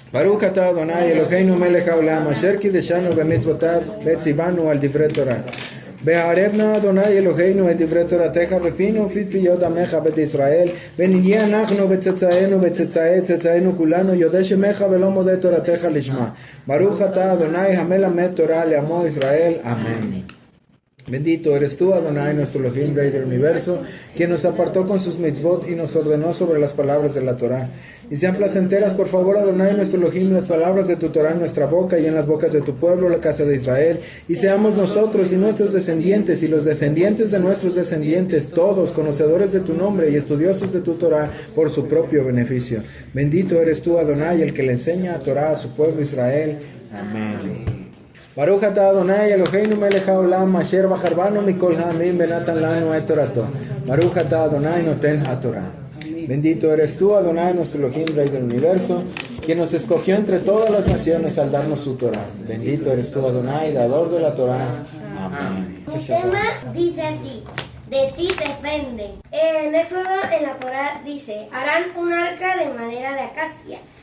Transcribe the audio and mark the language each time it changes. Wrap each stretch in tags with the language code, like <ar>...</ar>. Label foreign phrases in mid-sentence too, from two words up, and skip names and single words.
<he>ברוך אתה אדני אלהינו מלך העולם אשר קדשנו במצותיו וצונו על דברי תורה. והערבנה אדוני אלוהינו את דברי תורתך בפינו ובפיות עמך בית ישראל ונהיה אנחנו וצאצאינו וצאצאי צאצאינו כולנו יודע שמך ולא מודה תורתך לשמה. ברוך אתה אדוני המלמד תורה לעמו ישראל, אמן.</he> <es>Bendito eres tú, Adonai, nuestro Elohim, Rey del Universo, quien nos apartó con sus mitzvot y nos ordenó sobre las palabras de la Torah. Y sean placenteras, por favor, Adonai, nuestro Elohim, las palabras de tu Torah en nuestra boca y en las bocas de tu pueblo, la casa de Israel. Y seamos nosotros y nuestros descendientes y los descendientes de nuestros descendientes, todos conocedores de tu nombre y estudiosos de tu Torah por su propio beneficio. Bendito eres tú, Adonai, el que le enseña a Torah a su pueblo Israel. Amén.</es> <he>ברוך אתה אדני אלהינו מלך העולם אשר בחר בנו מכל העמים ונתן לנו את תורתו. ברוך אתה אדני נותן התורה.</he> <es>Bendito eres tú, Adonai, nuestro Elohim, Rey del Universo, quien nos escogió entre todas las naciones al darnos su Torah. Bendito eres tú, Adonai, dador de la Torah. Amén. El tema dice así: de ti depende. En Éxodo, en la Torah dice: harán un arca de madera de acacia.</es>